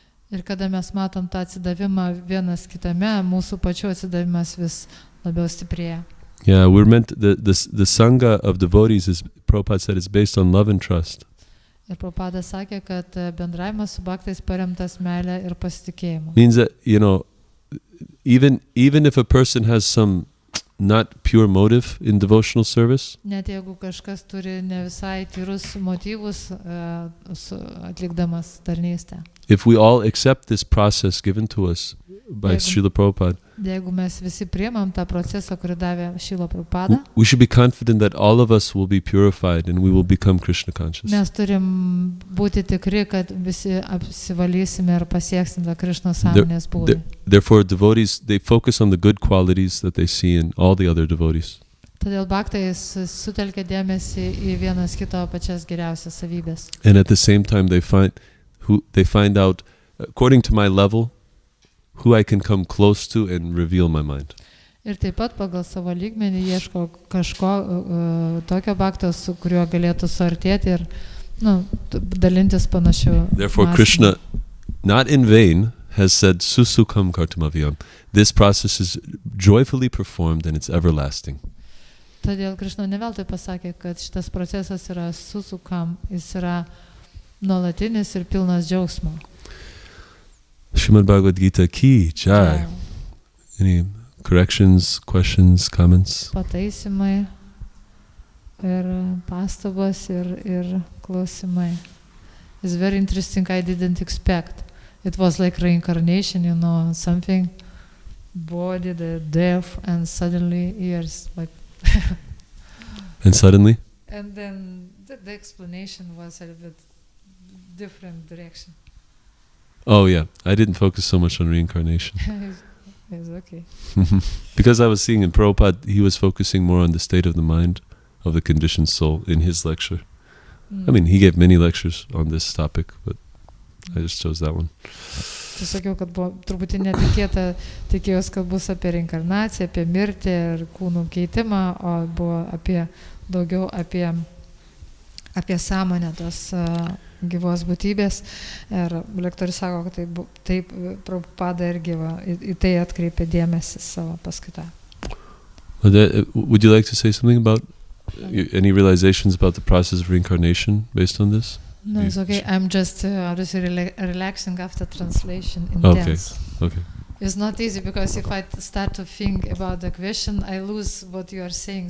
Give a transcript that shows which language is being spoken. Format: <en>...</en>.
<lt>Ir kada mes matom tą atsidavimą vienas kitame, mūsų pačių atsidavimas vis labiau stiprėja.</lt> <en>Yeah, we're meant the sangha of devotees, as Prabhupada said, is based on love and trust.</en> <lt>Ir Prabhupada sakė, kad bendravimas su bhaktais paremtas meile ir pasitikėjimu.</lt> <en>Means that, even if a person has some not pure motive in devotional service,</en> <lt>net jeigu kažkas turi ne visai tyrus motyvus atlikdamas tarnystę.</lt> <en>If we all accept this process given to us by Srila Prabhupada,</en> <lt>jeigu mes visi priimam tą procesą, kurį davė Srila Prabhupada,</lt> <en>we should be confident that all of us will be purified and we will become Krishna conscious.</en> <lt>Mes turim būti tikri, kad visi apsivalysime ir pasieksim tą Krišnos sąmonės būvį.</lt> <en>Therefore, devotees, they focus on the good qualities that they see in all the other devotees.</en> <lt>Todėl bhaktai sutelkia dėmesį į vienas kito pačias geriausias savybės.</lt> <en>And at the same time, they find out, according to my level, who I can come close to and reveal my mind.</en> <lt>Ir taip pat pagal savo lygmenį ieško kažko tokio bhakto, su kuriuo galėtų suartėti ir dalintis panašiu.</lt> <en>Therefore, Krishna, not in vain, has said,</en> <sa>Susukam kartumavyam.</sa> <en>This process is joyfully performed and it's everlasting.</en> <lt>Todėl Krišna ne veltui pasakė, kad šitas procesas yra susukam, jis yra nuolatinis ir pilnas džiaugsmo.</lt> <hi>Srimad Bhagavad-gītā ki jai.</hi> <en>Any corrections, questions, comments?</en> <lt>Pataisimai ir pastabos ir klausimai.</lt> <en>It's very interesting, I didn't expect. It was like reincarnation, something body, the death, and suddenly ears, like And suddenly? And then The explanation was a little bit different direction. Oh yeah, I didn't focus so much on reincarnation. It's okay. Because I was seeing in Prabhupada, he was focusing more on the state of the mind of the conditioned soul in his lecture. I mean, he gave many lectures on this topic, but I just chose that one.</en> <lt>Čia sakiau, kad buvo truputį netikėta, tikėjausi, kad bus apie reinkarnaciją, apie mirtį ir kūnų keitimą, o buvo daugiau apie sąmonę tos gyvos būtybės. Ir lektorius sako, kad taip Prabhupada irgi į tai atkreipė dėmesį savo paskaitą.</lt> <en>Would you like to say something about any realizations about the process of reincarnation based on this? No, it's okay. I'm just obviously relaxing after translation intense. Okay. It's not easy because if I start to think about the question, I lose what you are saying.</en>